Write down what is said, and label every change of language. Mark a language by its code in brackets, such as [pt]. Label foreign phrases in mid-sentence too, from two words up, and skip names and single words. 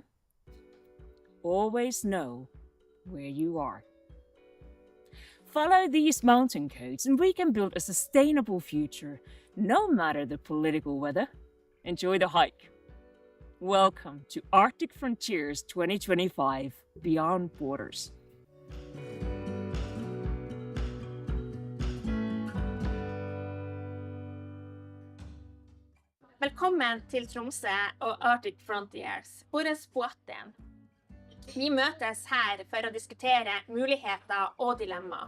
[en] Always know where you are. Follow these mountain codes and we can build a sustainable future, no matter the political weather. Enjoy the hike. Welcome to Arctic Frontiers 2025 Beyond Borders. [no] Velkommen til Tromsø og Arctic Frontiers, våre båten. Vi møtes her for å diskutere muligheter og dilemmaer.